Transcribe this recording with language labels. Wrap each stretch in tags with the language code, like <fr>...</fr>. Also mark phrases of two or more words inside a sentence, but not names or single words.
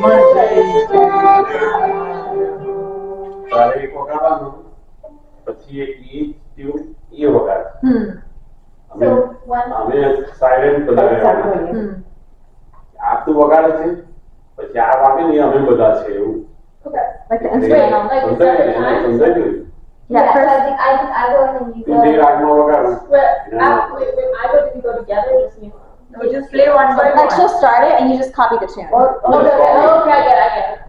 <gu>તારે એક વગાડવાનું, પછી એક ઈ ટ્યુન એ વગાડ. અમે સાયલેન્ટ બધા રહેવાના. આ તું વગાડે છે, પછી આ વાગે ને અમે બધા છે એવું. સમજાય ને?</gu> <en>Yeah, first, I go and then you</en> <gu>તું તે રાગમાં વગાડું.</gu> <en>I go to go together, just you. No, just play one by one. Like she'll start it and you just copy the tune. Okay, I get it.</en>